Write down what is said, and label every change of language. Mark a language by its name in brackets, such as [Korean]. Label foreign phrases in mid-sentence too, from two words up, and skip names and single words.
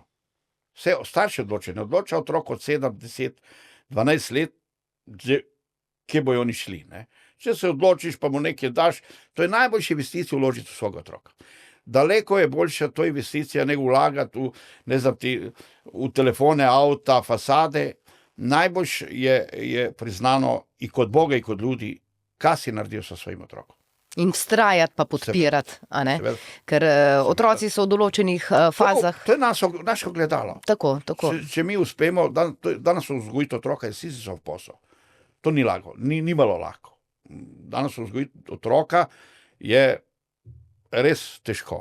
[Slovenian] Vse starši odločajo, ne odloča otrok od 7, 10, 12 let, kje bojo oni šli. Ne? Če se odločiš, pa mu nekaj daš, to je najboljša investicija vložiti v svojega otroka. Daleko je boljša to investicija, ne vlagati v telefone, avta, fasade. [Croatian] Najboljš je priznano i kod Boga i kod ljudi, [Slovenian] kaj si naredil sa svojim otrokom. In vztrajati pa podpirati, a ne? Seveda. Ker otroci so v določenih fazah. To je naše ogledalo. Tako. Če mi uspemo, danes vzgojiti otroka je Sizifov posel. To ni lahko, ni malo lahko. Danes vzgojiti otroka je res težko.